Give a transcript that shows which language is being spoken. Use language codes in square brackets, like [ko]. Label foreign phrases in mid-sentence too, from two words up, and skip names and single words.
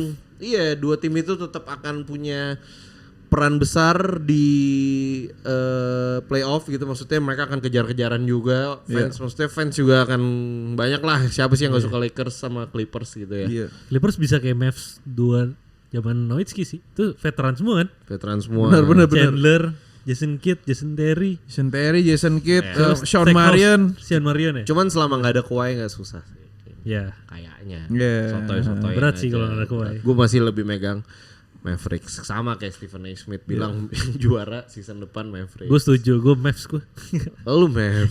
[id] Dua tim itu tetap akan punya peran besar di playoff gitu. Maksudnya mereka akan kejar-kejaran juga. Maksudnya fans juga akan banyak lah. Siapa sih yang gak suka Lakers sama Clippers gitu ya. Iya. Clippers bisa kayak Mavs 2 zaman Nowitzki sih. Itu veteran semua kan? Veteran semua. Benar. Chandler, Jason Kidd, Jason Terry, Jason Terry, Jason Kidd, Terus Sean Stackhouse, Marion. Sean Marion ya? Cuman selama gak ada Kawhi gak susah sih. Ya. Kayaknya. Yeah. Sotoy-sotoy. Berat sih kalau nggak ada Kawhi. Gue masih lebih megang Mavericks, sama kayak Stephen A. Smith bilang juara season depan Mavericks. Gue setuju, gue Mavs gue. Lu Mavs.